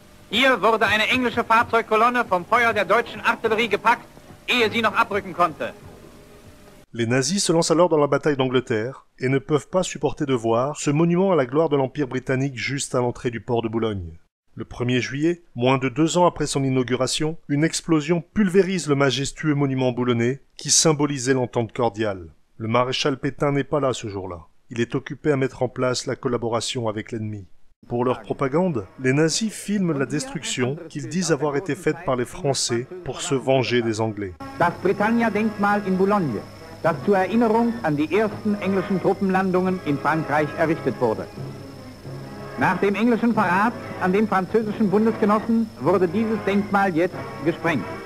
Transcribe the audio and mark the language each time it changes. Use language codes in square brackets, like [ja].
[de] Hier wurde eine englische Fahrzeugkolonne vom Feuer der deutschen Artillerie gepackt, ehe sie noch abrücken konnte. [fr] Les nazis se lancent alors dans la bataille d'Angleterre et ne peuvent pas supporter de voir ce monument à la gloire de l'Empire britannique juste à l'entrée du port de Boulogne. Le 1er juillet, moins de 2 ans après son inauguration, une explosion pulvérise le majestueux monument boulonnais qui symbolisait l'entente cordiale. Le maréchal Pétain n'est pas là ce jour-là. Il est occupé à mettre en place la collaboration avec l'ennemi. Pour leur propagande, les nazis filment la destruction qu'ils disent avoir été faite par les Français pour se venger des Anglais. [de] Das Britannia-Denkmal in Boulogne das zur Erinnerung an die ersten englischen Truppenlandungen in Frankreich errichtet wurde. Nach dem englischen Verrat an den französischen Bundesgenossen wurde dieses Denkmal jetzt gesprengt.